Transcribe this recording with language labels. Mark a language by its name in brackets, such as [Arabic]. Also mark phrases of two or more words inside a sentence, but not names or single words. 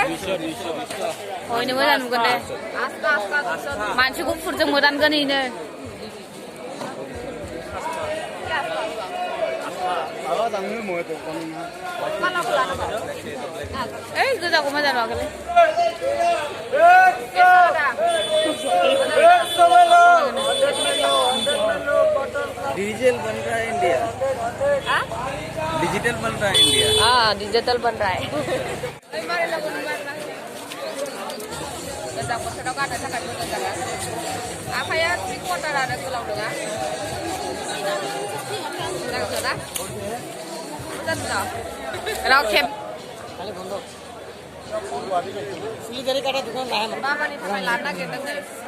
[Bodo] हयनो मोजां नुगोन दे मानसि गुफुरजों मोदानगोन इनो ओइ गोजाखौ मोजां नुवाखैलै [Hindi] डिजिटल बन रहा है इंडिया डिजिटल बन रहा है इंडिया हाँ डिजिटल बन रहा है [Bodo] गोजां बोथोराव गाननो थाखाय मोजां जागोन आखाइया 3/4 आरो गोलाव नङा मोजां ना मोजां राव खेब बाबानि थाखाय लानो नागिरदों नै